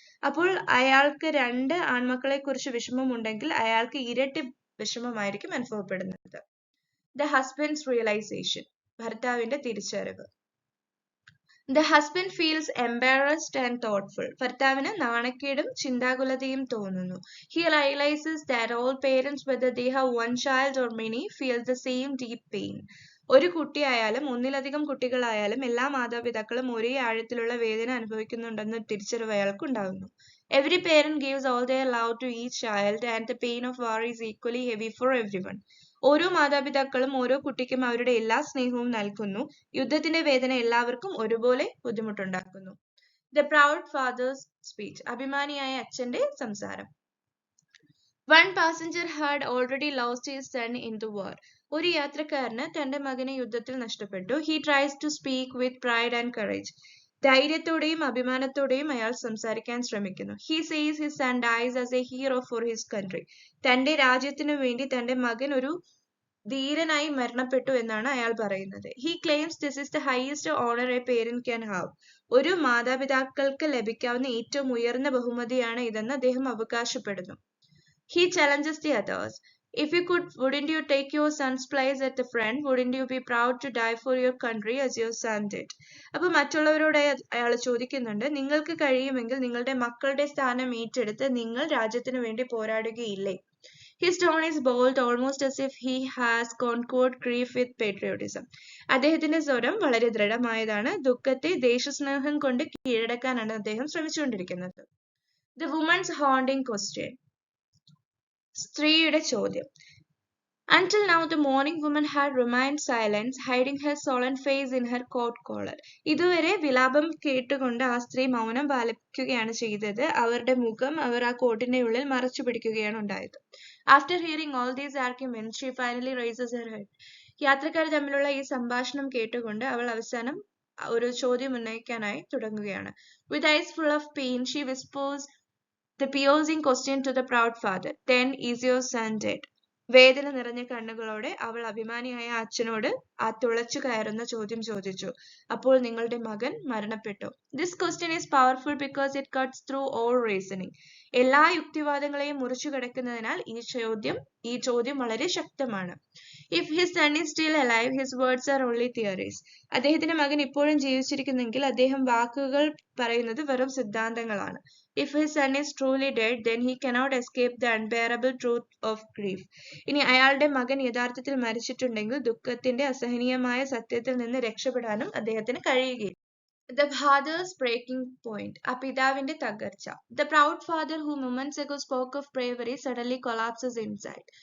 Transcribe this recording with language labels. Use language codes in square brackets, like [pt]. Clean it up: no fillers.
[ml] അപ്പോൾ അയാൾക്ക് 2 ആൺമക്കളെ കുറിച്ച് വിഷമമുണ്ടെങ്കിൽ അയാൾക്ക് ഇരട്ടി വിഷമമായിരിക്കും അനുഭവപ്പെടുന്നത്. [en] The husband's realization. [ml] ഭർത്താവിന്റെ തിരിച്ചറിവ്. [en] The husband feels embarrassed and thoughtful. [ml] ഭർത്താവിന് നാണക്കേടും ചിന്താകുലതയും തോന്നുന്നു. [en] He realizes that all parents, whether they have one child or many, feel the same deep pain. [ml] ഒരു കുട്ടിയായാലും ഒന്നിലധികം കുട്ടികളായാലും എല്ലാ മാതാപിതാക്കളും ഒരേ ആഴത്തിലുള്ള വേദന അനുഭവിക്കുന്നുണ്ടെന്ന തിരിച്ചറിവ് അയാൾക്കുണ്ടാകുന്നു. [en] Every parent gives all their love to each child and the pain of war is equally heavy for everyone. [ml] ഓരോ മാതാപിതാക്കളും ഓരോ കുട്ടിക്കും അവരുടെ എല്ലാ സ്നേഹവും നൽകുന്നു. യുദ്ധത്തിന്റെ വേദന എല്ലാവർക്കും ഒരുപോലെ ബുദ്ധിമുട്ടുണ്ടാക്കുന്നു. [en] The proud father's speech. [ml] അഭിമാനിയായ അച്ഛന്റെ സംസാരം. [en] One passenger had already lost his son in the war. [ml] ഒരു യാത്രക്കാരന് തന്റെ മകനെ യുദ്ധത്തിൽ നഷ്ടപ്പെട്ടു. [en] He tries to speak with pride and courage. [ml] ധൈര്യത്തോടെയും അഭിമാനത്തോടെയും അയാൾ സംസാരിക്കാൻ ശ്രമിക്കുന്നു. [en] He says his son dies as a hero for his country. [ml] തന്റെ രാജ്യത്തിനു വേണ്ടി തന്റെ മകൻ ഒരു ധീരനായി മരണപ്പെട്ടു എന്നാണ് അയാൾ പറയുന്നത്. [en] He claims this is the highest honor a parent can have. [ml] ഒരു മാതാപിതാക്കൾക്ക് ലഭിക്കാവുന്ന ഏറ്റവും ഉയർന്ന ബഹുമതിയാണ് ഇതെന്ന് അദ്ദേഹം അവകാശപ്പെടുന്നു. [en] He challenges the others. If you could, wouldn't you take your son's place at the front? Wouldn't you be proud to die for your country as your son did? [ml] അപ്പൊ മറ്റുള്ളവരോട് അയാൾ ചോദിക്കുന്നുണ്ട്, നിങ്ങൾക്ക് കഴിയുമെങ്കിൽ നിങ്ങളുടെ മക്കളുടെ സ്ഥാനം ഏറ്റെടുത്ത് നിങ്ങൾ രാജ്യത്തിന് വേണ്ടി പോരാടുകയില്ലേ? [en] His tone is bold, almost as if he has conquered grief with patriotism. [ml] അദ്ദേഹത്തിന്റെ സ്വരം വളരെ ദൃഢമായതാണ്. ദുഃഖത്തെ ദേശസ്നേഹം കൊണ്ട് കീഴടക്കാനാണ് അദ്ദേഹം ശ്രമിച്ചുകൊണ്ടിരിക്കുന്നത്. [en] The woman's haunting question. [ml] സ്ത്രീയുടെ ചോദ്യം. [en] Until now, the mourning woman had remained silent, hiding her sullen face in her coat collar. [ml] ഇതുവരെ വിലാപം കേട്ടുകൊണ്ട് ആ സ്ത്രീ മൗനം പാലിക്കുകയാണ് ചെയ്തത്. അവരുടെ മുഖം അവർ ആ കോട്ടിന്റെ ഉള്ളിൽ മറച്ചു പിടിക്കുകയാണ് ഉണ്ടായത്. [en] After hearing all these arguments, she finally raises her head. [ml] യാത്രക്കാർ തമ്മിലുള്ള ഈ സംഭാഷണം കേട്ടുകൊണ്ട് അവൾ അവസാനം ഒരു ചോദ്യം ഉന്നയിക്കാനായി തുടങ്ങുകയാണ്. [en] With eyes full of pain, she whispers the piercing question to the proud father. Then is your son dead? [ml] വേദന നിറഞ്ഞ കണ്ണുകളോടെ അവൾ അഭിമാനിയായ അച്ഛനോട് ആ തുളച്ചു കയറുന്ന ചോദ്യം ചോദിച്ചു. അപ്പോൾ നിങ്ങളുടെ മകൻ മരണപ്പെട്ടോ? [en] This question is powerful because it cuts through all reasoning. [ml] എല്ലാ യുക്തിവാദങ്ങളെയും മുറിച്ചു കടക്കുന്നതിനാൽ ഈ ചോദ്യം വളരെ ശക്തമാണ്. [en] If his son is still alive, his words are only theories. [ml] അദ്ദേഹത്തിന്റെ മകൻ ഇപ്പോഴും ജീവിച്ചിരിക്കുന്നെങ്കിൽ അദ്ദേഹം വാക്കുകൾ പറയുന്നത് വെറും സിദ്ധാന്തങ്ങളാണ്. [en] If his son is truly dead, then he cannot escape the unbearable truth of grief. [ml] ഇനി അയാളുടെ മകൻ യഥാർത്ഥത്തിൽ മരിച്ചിട്ടുണ്ടെങ്കിൽ ദുഃഖത്തിന്റെ അസഹനീയമായ സത്യത്തിൽ നിന്ന് രക്ഷപ്പെടാനും അദ്ദേഹത്തിന് കഴിയുകയില്ല. [en] The father's breaking point. [ml] ആ പിതാവിന്റെ തകർച്ച. [en] The proud father who moments ago spoke of bravery suddenly collapses inside.